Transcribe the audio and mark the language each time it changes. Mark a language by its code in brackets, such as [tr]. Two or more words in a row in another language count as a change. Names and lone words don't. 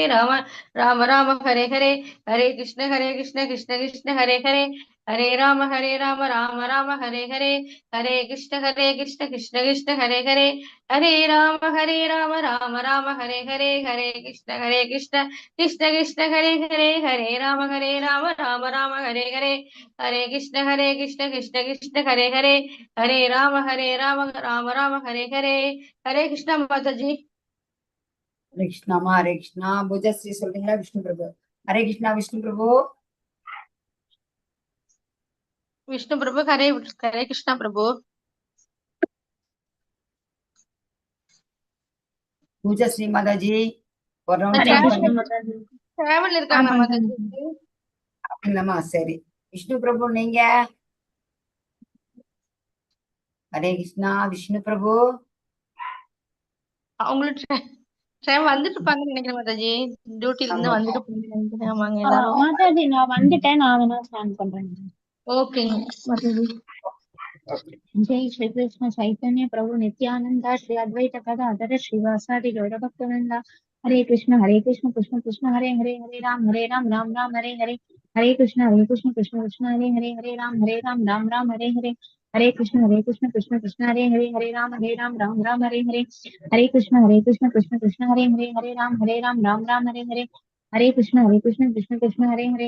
[sa] राम हरे हरे, हरे कृष्ण कृष्ण कृष्ण हरे हरे, हरे राम राम हरे हरे, हरे कृष्ण कृष्ण कृष्ण हरे हरे, हरे राम राम हरे हरे, हरे कृष्ण कृष्ण कृष्ण हरे हरे, हरे राम राम हरे हरे, हरे कृष्ण कृष्ण कृष्ण हरे हरे, हरे राम राम हरे हरे, हरे कृष्ण माता जी। हरे कृष्णा [ta] பூஜஸ்ரீ சொல்றீங்களா விஷ்ணு பிரபு? ஹரே கிருஷ்ணா விஷ்ணு பிரபு. [sa] विष्णु प्रभु हरे हरे कृष्णा प्रभु। [ta] பூஜஸ்ரீ மாதாஜி ஒரு ரவுண்ட் [sa] हरे [ta] கவுண்ட் [sa] कृष्ण [ta] பண்ணி माता जी। ट्रैवल இருக்காங்க மாதா ஜி। அப்படிங்களாமா? சரி, விஷ்ணு பிரபு நீங்க. ஹரே கிருஷ்ணா விஷ்ணு பிரபு. அவங்களுக்கு டைம் வந்துட்டு இருப்பாங்கன்னு நினைக்கிறேன் மாதாஜி, டியூட்டில இருந்து வந்துட்டு போயிருக்காங்க. ஆமாங்க எல்லாரும். माता जी நான் வந்துட்டேன், நான் வேணா ஸ்டாண்ட் பண்றேன்। ஓகேங்க மாதாஜி। [sa] जय श्री कृष्ण चैतन्य प्रभु नित्यानंद श्री अद्वैत गदाधर श्रीवासादि गौर भक्तवृंद। हरे कृष्ण कृष्ण कृष्ण हरे हरे, हरे राम राम हरे हरे, हरे कृष्ण कृष्ण कृष्ण हरे हरे, हरे राम राम हरे हरे, हरे कृष्ण कृष्ण कृष्ण हरे हरे, हरे राम राम हरे हरे, हरे कृष्ण कृष्ण कृष्ण हरे हरे, हरे राम राम हरे हरे, हरे कृष्ण कृष्ण कृष्ण हरे हरे,